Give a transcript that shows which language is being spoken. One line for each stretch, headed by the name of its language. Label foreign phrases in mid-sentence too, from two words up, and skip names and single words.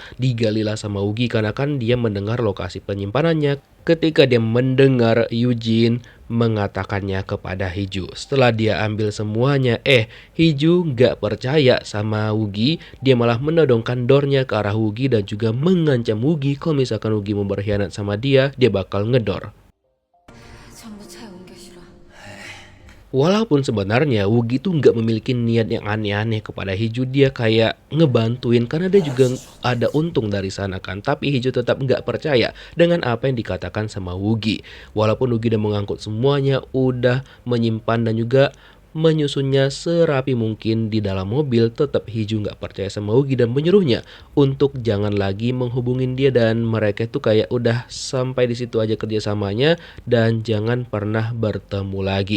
Indonesian: Digalilah sama Wugi karena kan dia mendengar lokasi penyimpanannya ketika dia mendengar Eugene mengatakannya kepada Hiju. Setelah dia ambil semuanya, Hiju nggak percaya sama Wugi. Dia malah menodongkan dornya ke arah Wugi dan juga mengancam Wugi kalau misalkan Wugi mau berkhianat sama dia bakal ngedor.
Korean: 전부 차에 옮겨 실어.
Indonesian: Walaupun sebenarnya Wugi tuh nggak memiliki niat yang aneh-aneh kepada Hiju, dia kayak ngebantuin karena dia juga ada untung dari sana kan. Tapi Hiju tetap nggak percaya dengan apa yang dikatakan sama Wugi. Walaupun Wugi udah mengangkut semuanya, udah menyimpan dan juga menyusunnya serapi mungkin di dalam mobil, tetap Hiju nggak percaya sama Wugi dan menyuruhnya untuk jangan lagi menghubungin dia, dan mereka tuh kayak udah sampai di situ aja kerjasamanya dan jangan pernah bertemu lagi.